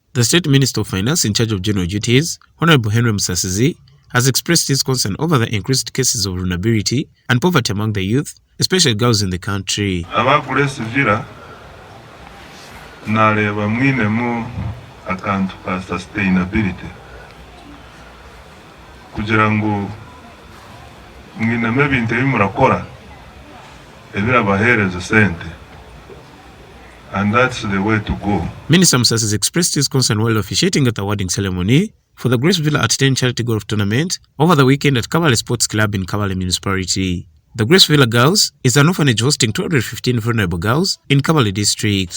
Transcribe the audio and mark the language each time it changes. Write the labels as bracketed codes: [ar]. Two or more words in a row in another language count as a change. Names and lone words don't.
[en] The State Minister of Finance in charge of general duties, Honorable Henry Musasizi, has expressed his concern over the increased cases of vulnerability and poverty among the youth, especially girls in the country. [cgg] Kabale Civil naleba mwinemu akantu ka sustainability kugira ngo mwinemu ebintu ebimurakora ebirabahereza sente. [en] And that's the way to go. Minister Musasizi expressed his concern while officiating at the awarding ceremony for the Grace Villa at 10 charity golf tournament over the weekend at Kabale Sports Club in Kabale Municipality. The Grace Villa Girls is an orphanage hosting 215 vulnerable girls in Kabale District.